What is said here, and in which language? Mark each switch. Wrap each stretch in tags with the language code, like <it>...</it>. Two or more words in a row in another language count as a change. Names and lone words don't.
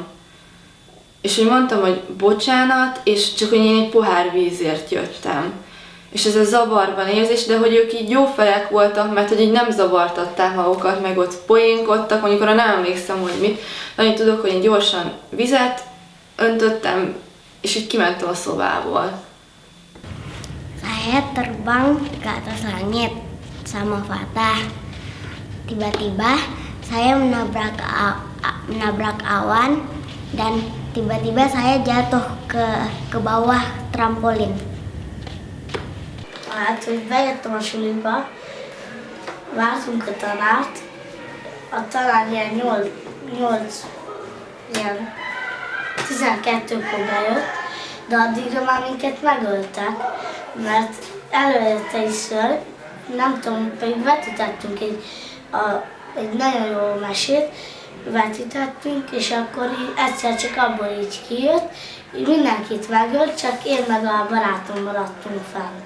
<hu>És hogy mondtam, hogy bocsánat, és csak hogy én egy pohár vízért jöttem. És ez a zavarban érzés, de hogy ők így jó felek voltak, mert hogy így nem zavartatták magukat, meg ott poénkodtak, mondjuk arra nem emlékszem, hogy mit. De annyit tudok, hogy én gyorsan vizet öntöttem, és így kimentem a szobából.</hu> <id>Saya terbang ke atas langit sama Fatah. Tiba-tiba saya menabrak awan dan tiba-tiba saya jatuh ke bawah trampolin.</id> <hu>Hát, hogy bejöttem a suliba, vártunk a tanárt, a tanár ilyen 12-kor bejött, de addigra már minket megöltek, mert előtte is ször, nem tudom, pedig vetítettünk egy nagyon jó mesét, vetítettünk, és akkor így egyszer csak abból így kijött, így mindenkit megölt, csak én meg a barátom maradtunk fent.</hu>